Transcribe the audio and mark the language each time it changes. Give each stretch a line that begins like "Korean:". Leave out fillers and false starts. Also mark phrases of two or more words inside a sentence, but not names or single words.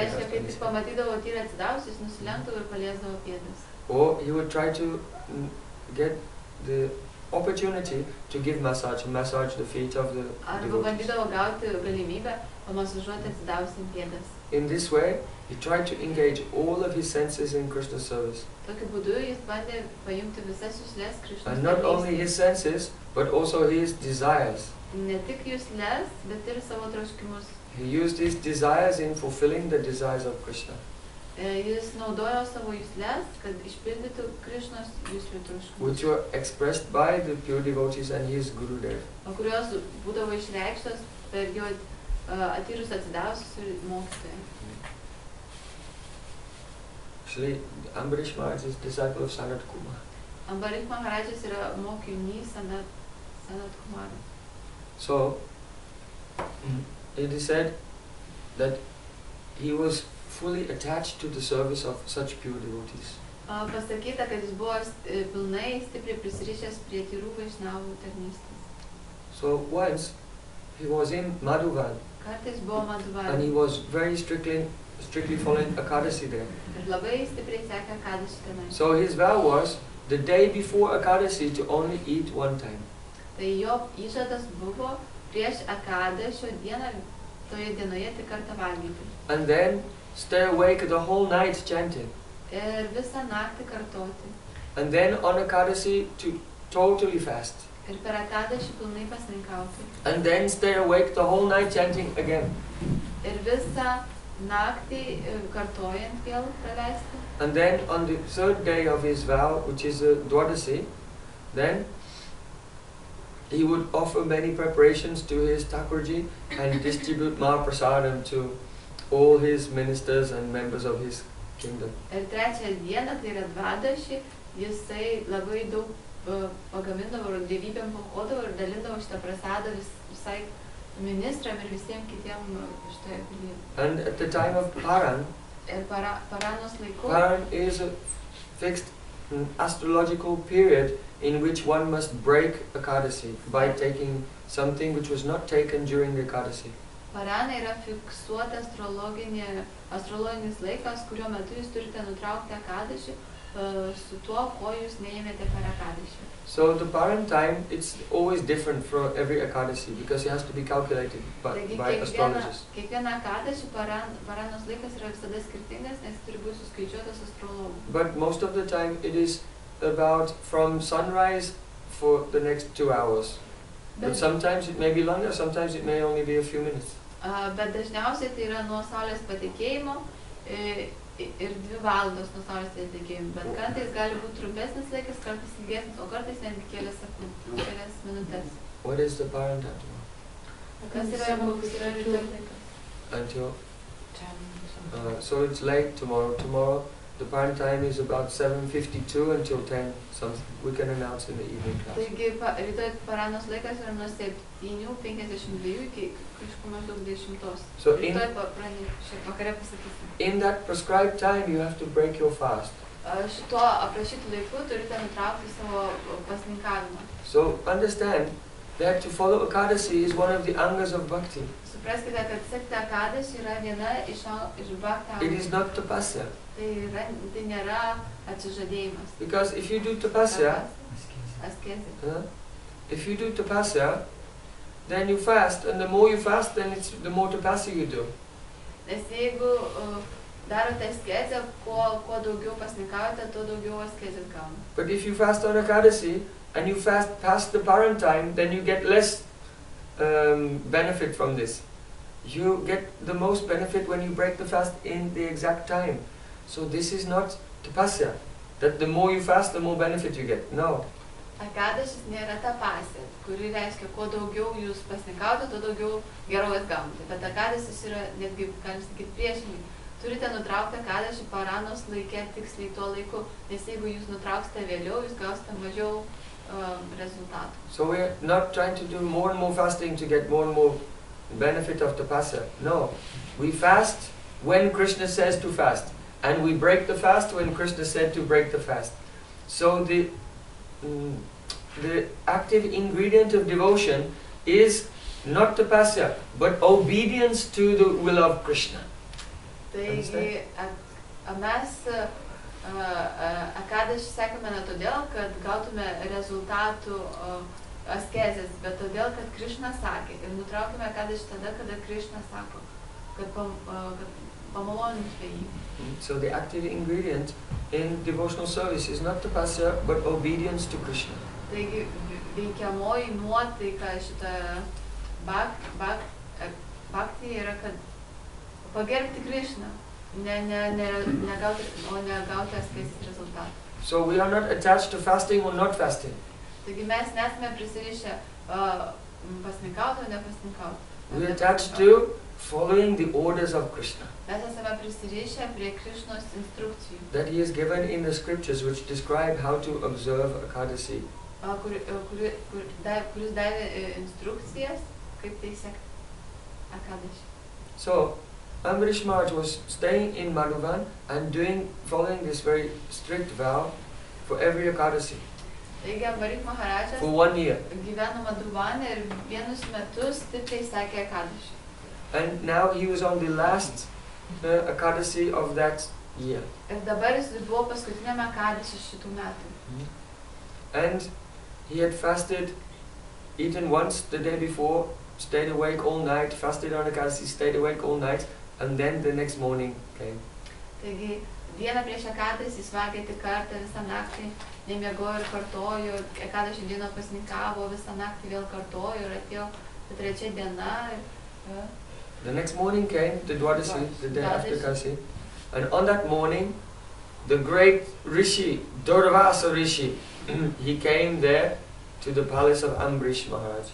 Lithuanian: Reiškia, kai
English: hands.
Lithuanian: tik pamatydavo tyrą atsidavusius, nusilenkdavo ir paliesdavo pėdas.
English: Or he would try to get the opportunity to give massage the feet of the
Lithuanian: Arba
English: devotees.
Lithuanian: bandydavo gauti galimybę pamasažuoti atsidavusiam pėdas.
English: In this way, he tried to engage all of his senses in Krishna's service.
Lithuanian: Tokiu būdu jis bandė pajungti visas juslės Krišnos
English: And not only his senses, but also his desires.
Lithuanian: Ne tik juslės, bet ir savo troškimus.
English: He used his desires in fulfilling the desires of Krishna.
Lithuanian: Jis naudojo savo juslės, kad išpildytų Krišnos juslių troškimus.
English: Which were expressed by the pure devotees and his Gurudev.
Lithuanian: O kurios būdavo išreikštos per jo atyrus atsidavusius ir mokytoją.
English: Actually, Ambarish Maharaj is disciple of Sanat Kumar.
Lithuanian: Ambarish Maharajas yra mokinys Sanat Kumara.
English: So, it is said that he was fully attached to the service of such pure devotees.
Lithuanian: Pasakyta, kad jis buvo pilnai stipriai prisirišęs prie tyrų vaišnavų tarnystės.
English: So once he was in Madhuvan.
Lithuanian: Kartais buvo Madhuvan.
English: And he was very strictly following Ekadaši there.
Lithuanian: Ir labai stipriai sekė Ekadaši tenai.
English: So his vow was the day before Ekadaši to only eat one time.
Lithuanian: Tai jo įžadas buvo prieš Ekadašio dieną toje dienoje tik kartą valgyti.
English: And then stay awake the whole night chanting.
Lithuanian: Ir visą naktį kartoti.
English: And then on Ekadaši to totally fast.
Lithuanian: Ir per Ekadašį pilnai pasninkauti.
English: And then stay awake the whole night chanting again.
Lithuanian: Ir visą naktį kartojant vėl praleisti.
English: And then on the third day of his vow, which is Dwadashi, then he would offer many preparations to his Thakurji and distribute Mahaprasadam to all his ministers and members of his kingdom.
Lithuanian: Ir trečią dieną, tai yra Dvadaši, jisai labai daug pagamindavo ir dievybėm paaukodavo ir dalindavo šitą prasadą visai ministram ir visiems kitiem šitoje pilyje.
English: And at the time of Paran,
Lithuanian: Ir Paranos laiku,
English: Paran is a fixed astrological period in which one must break Ekadashi by taking something which was not taken during the Ekadashi.
Lithuanian: Parana yra fiksuota astrologinis laikas, kurio metu jūs turite nutraukti Ekadašį su tuo, ko jūs neėmėte per Ekadašį.
English: So the Paran time, it's always different for every Ekadashi because it has to be calculated by astrologers.
Lithuanian: Kiekvieną Ekadašį Paranos laikas yra visada skirtingas, nes turi būti suskaičiuotas astrologų.
English: But most of the time it is about from sunrise for the next 2 hours. But sometimes it may be longer, sometimes it may only be a few minutes.
Lithuanian: Bet dažniausiai tai yra nuo saulės patekėjimo ir 2 valandos nuo saulės tekėjimo, bet kartais gali būti trumpesnis laikas, kartais ilgesnis, o kartais netgi kelias minutės.
English: What is the paranta?
Lithuanian: Kas yra ryto laikas?
English: Until so it's late tomorrow. Tomorrow the parent time is about 7:52 until 10 something. We can announce in the evening class.
Lithuanian: Taigi rytoj paranos laikas yra nuo 7:52 iki maždaug 10.
English: So
Lithuanian: rytoj vakare pasakysim.
English: in that prescribed time you have to break your fast.
Lithuanian: Šituo aprašytų laiku turite nutraukti savo pasninkavimą.
English: So understand that to follow Ekadaši is one of the angas of bhakti.
Lithuanian: Supraskite, kad sekti Ekadaši yra viena iš bhakti.
English: It is not tapasya.
Lithuanian: Tai nėra atsižadėjimas.
English: Because if you do tapasya, then you fast, and the more you fast, then the more tapasya you do.
Lithuanian: Nes jeigu darote askezę, kuo daugiau pasninkaujate, tuo daugiau askezės gauna.
English: But if you fast on Ekadaši and you fast past the parent time, then you get less benefit from this. You get the most benefit when you break the fast in the exact time. So this is not tapasya, that the more you fast, the more benefit you get. No.
Lithuanian: Ekadašis nėra tapasya, kuri reiškia, kuo daugiau jūs pasninkaujate, tuo daugiau gerovės gaunate. Bet Ekadašis yra, netgi, galim sakyti, priešingai. Turite nutraukti Ekadašį paranos laike tiksliai tuo laiku, nes jeigu jūs nutrauksite vėliau, jūs gausite mažiau rezultatų.
English: So we're not trying to do more and more fasting to get more and more benefit of tapasya. No. We fast when Krishna says to fast. And we break the fast when Krishna said to break the fast. So the active ingredient of devotion is not tapasya, but obedience to the will of Krishna.
Lithuanian: Taigi, mes Ekadašį sekame ne todėl, kad gautume rezultatų askezės, bet todėl, kad Krishna sakė. Ir nutraukime Ekadašį tada, kada Krishna sako, kad pamalonintume jį.
English: So the active ingredient in devotional service is not tapasya, but obedience to Krishna.
Lithuanian: Taigi, veikiamoji nuotaika šitą bhakti yra, kad pagerbti Krishną, negauti askezės rezultatą.
English: So we are not attached to fasting or not fasting.
Lithuanian: Taigi mes nesame prisirišę pasninkauti o nepasninkauti.
English: We are attached to following the orders of Krishna.
Lithuanian: Mes esame prisirišę prie Krishnos instrukcijų.
English: That he has given in the scriptures which describe how to observe Ekadaši.
Lithuanian: Kuris davė instrukcijas, kaip tai sekti Ekadaši.
English: So, Ambrish Maharaj was staying in Madhuban and following this very strict vow for every Ekadashi.
Lithuanian: Taigi, Ambrish Maharajas
English: for 1 year.
Lithuanian: Gyveno Madhubane ir vienus metus stipriai sekė Ekadaši.
English: And now he was on the last Ekadashi of that year.
Lithuanian: Ir dabar jis buvo paskutiniame Ekadaši šitų metų.
English: And he had fasted, eaten once the day before, stayed awake all night, fasted on Ekadashi, stayed awake all night, and then the next morning came.
Lithuanian: Taigi, dieną prieš Ekadaši jis valgė tik kartą visą naktį, nemiegojo ir kartojo, Ekadaši dieną pasninkavo, visą naktį vėl kartojo ir atėjo trečia diena.
English: The next morning came, the Dwadashi, the day after Ekadashi, and on that morning, the great Rishi, Durvasa Rishi, he came there to the palace of Ambrish Maharaj.